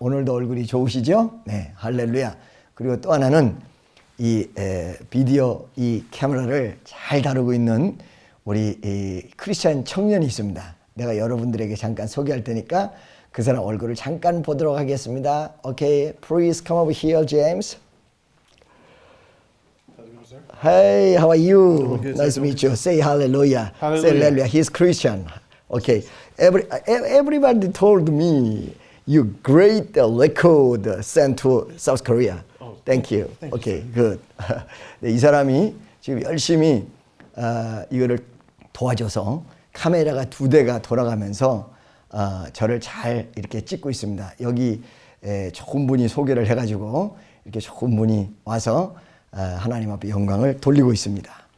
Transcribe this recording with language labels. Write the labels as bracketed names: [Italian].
[Korean] 오늘도 얼굴이 좋으시죠? 네, 할렐루야. 그리고 또 하나는 이 비디오 이 카메라를 잘 다루고 있는 우리 이 크리스찬 청년이 있습니다. 내가 여러분들에게 잠깐 소개할 테니까 그 사람 얼굴을 잠깐 보도록 하겠습니다. [English] Okay, please come over here, James. Hey, how are you? Nice to meet you. Say hallelujah. Say hallelujah. He's Christian. Okay. Everybody told me you great record sent to South Korea. Thank you. Okay, good. [Korean] 네, 이 사람이 지금 열심히 이거를 도와줘서 카메라가 두 대가 돌아가면서 저를 잘 이렇게 찍고 있습니다. 여기 좋은 분이 소개를 해가지고 이렇게 좋은 분이 와서 하나님 앞에 영광을 돌리고 있습니다.